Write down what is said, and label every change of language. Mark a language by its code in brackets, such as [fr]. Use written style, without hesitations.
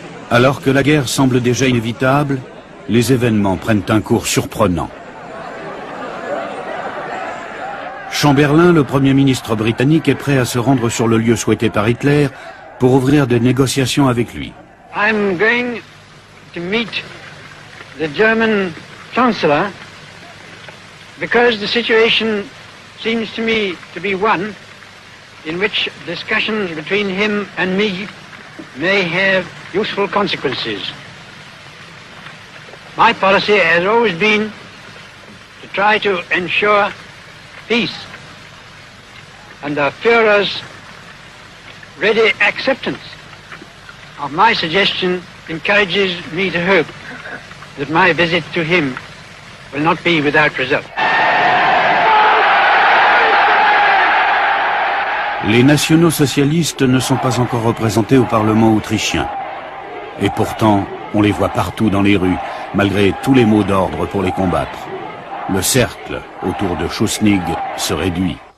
[fr] Alors que la guerre semble déjà inévitable, les événements prennent un cours surprenant. Chamberlain, le Premier ministre britannique, est prêt à se rendre sur le lieu souhaité par Hitler pour ouvrir des négociations avec lui. [en] I'm going to meet the German Chancellor because the situation seems to me to be one in which discussions between him and me may have useful consequences. My policy has always been to try to ensure peace, and the Führer's ready acceptance of my suggestion encourages me to hope that my visit to him will not be without result. [fr] Les nationaux-socialistes ne sont pas encore représentés au Parlement autrichien. Et pourtant, on les voit partout dans les rues, malgré tous les mots d'ordre pour les combattre. Le cercle autour de Schuschnigg se réduit.